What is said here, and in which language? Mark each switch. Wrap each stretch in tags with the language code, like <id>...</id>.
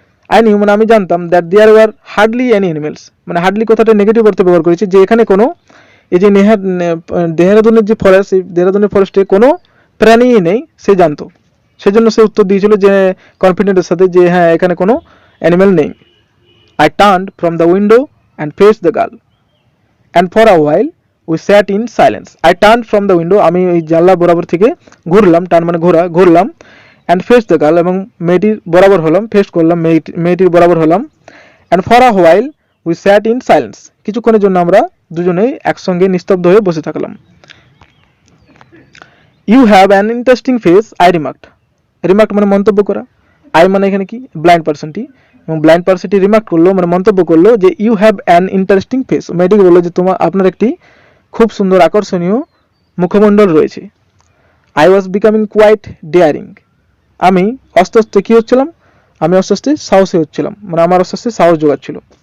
<en>I knew</en> <bn>মানে আমি জানতাম,</bn> <en>that there were hardly any animals,</en> <bn>মানে হার্ডলি কথাটা নেগেটিভ অর্থে ব্যবহার করেছি, যে এখানে কোনো এই যে দেহরাদুনের যে ফরেস্ট, এই দেহরাদুনের ফরেস্টে কোনো প্রাণীই নেই, সে জানতো, সেজন্য সে উত্তর দিয়েছিল যে কনফিডেন্টের সাথে যে হ্যাঁ এখানে কোনো অ্যানিমেল নেই।</bn> <en>I turned from the window and faced the girl, and for a while we sat in silence. I turned from the window,</en> <bn>আমি এই জানলা বরাবর থেকে ঘুরলাম, টার্ন মানে ঘোরা, ঘুরলাম,</bn> <en>and faced the girl,</en> <bn>এবং মেয়েটির বরাবর হলাম, ফেস করলাম, মেয়েটির বরাবর হলাম,</bn> <en>and for a while we sat in silence,</en> <bn>কিছুক্ষণের জন্য আমরা দুজনেই একসঙ্গে নিস্তব্ধ হয়ে বসে থাকলাম।</bn> <en>You have an interesting face, I remarked.</en> <bn>Remark মানে মন্তব্য করা, আই মানে এখানে কি ব্লাইন্ড পার্সনটি, এবং ব্লাইন্ড পার্সনটি রিমার্ক করলো মানে মন্তব্য করলো যে</bn> <en>you have an interesting face,</en> <bn>মেয়েটিকে বললো যে আপনার একটি খুব সুন্দর আকর্ষণীয় মুখমণ্ডল রয়েছে।</bn> <en>I was becoming quite daring,</en> <bn>আমি আস্তে আস্তে কী হচ্ছিলাম, আমি আস্তে আস্তে সাহসী হচ্ছিলাম, মানে আমার আস্তে আস্তে সাহস জোগাচ্ছিল।</bn>